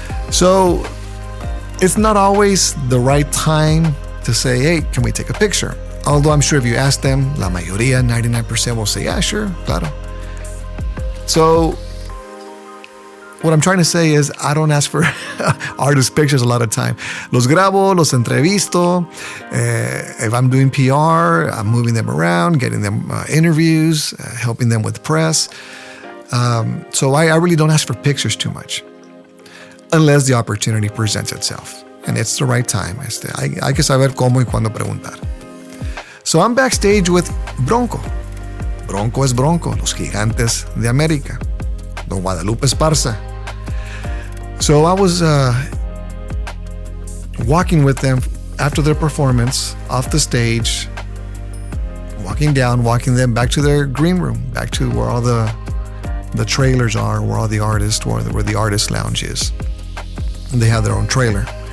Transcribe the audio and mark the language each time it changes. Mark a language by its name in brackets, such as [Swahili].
[English] So it's not always the right time to say, hey, can we take a picture? Although I'm sure if you ask them, [Spanish] la mayoría, [English] 99% will say, yeah, sure, [Spanish] claro. [English] So what I'm trying to say is I don't ask for artist pictures a lot of time. [Spanish] Los grabo, los entrevisto. [English] If I'm doing PR, I'm moving them around, getting them interviews, helping them with press. So I really don't ask for pictures too much, unless the opportunity presents itself. And it's the right time. [Spanish] Hay que saber cómo y cuándo preguntar. [English] So I'm backstage with Bronco. [Spanish] Bronco es Bronco, los gigantes de América. [English] Don Guadalupe Esparza. So I was walking with them after their performance, off the stage, walking them back to their green room, back to where all the trailers are, where all the artists, where the artist lounge is. And they have their own trailer.